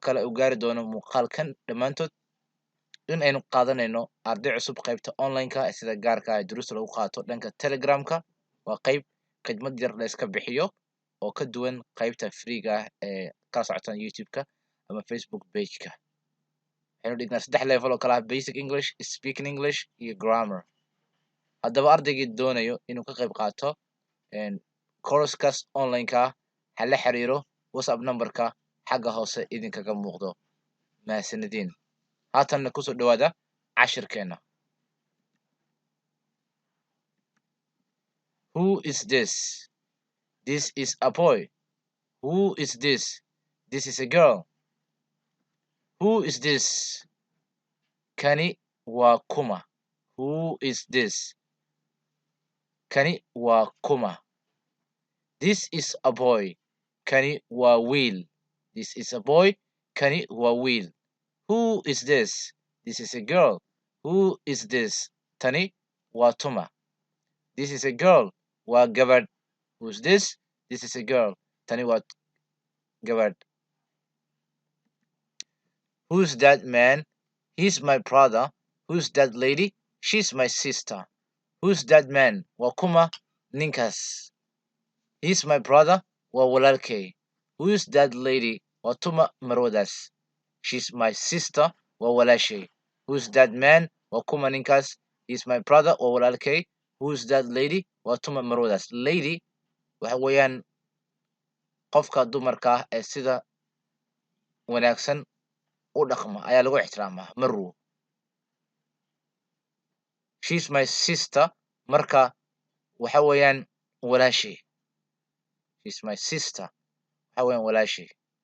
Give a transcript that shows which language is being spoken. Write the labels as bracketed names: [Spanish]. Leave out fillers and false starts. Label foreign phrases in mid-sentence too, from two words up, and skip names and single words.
[Somali] kale u gaari doono muuqaalkan dhammaantood in aynu qaadanayno arday cusub qaybta online-ka sida gaarka ah duruusta lagu qaato dhanka telegramka waa qayb khidmad yar la iska bixiyo oo ka duwan qaybta freega ah ee kala socotaan youtube-ka ama facebook page-ka waxaynu dhignaa 3 level oo kala ah [English] basic english speaking english [Somali] iyo grammar haddaba ardaygii doonayo inuu ka qayb qaato course-kaas online-ka ah ha la xiriiro whatsapp numberka xagga hoose idinkaga muuqdo mahadsanidin haatanna kusoo dhawaada cashirkeena [English] who is this this is a boy who is this this is a girl who is this [Somali] kani waa kuma [English] who is this [Somali] kani waa kuma [English] this is a boy [Somali] kani waa wiil [English] this is a boy [Somali] kani waa wiil [English] who is this this is a girl who is this [Somali] tani waa tuma [English] this is a girl [Somali] waa gabadh [English] who's this this is a girl [Somali] tani waa gabadh [English] who's that man he's my brother who's that lady she's my sister who's that man [Somali] waa kuma ninkaas [English] he's my brother [Somali] waa walaalkay [English] who's that lady [Somali] waa tuma marwadaas [English] she's my sister [Somali] waa walaashay [English] who's that man [Somali] waa kuma ninkaas [English] he's my brother [Somali] waa walaalkay [English] who's that lady [Somali] waa tuma marwadaas lady waxa weeyaan qofka dumarka ah ee sida wanaagsan u dhaqma ayaa lagu ixtiraamaa marwo [English] she's my sister [Somali] marka waxa weeyaan walaashay [English] she's my sister [Somali] waxa weeyaan walaashay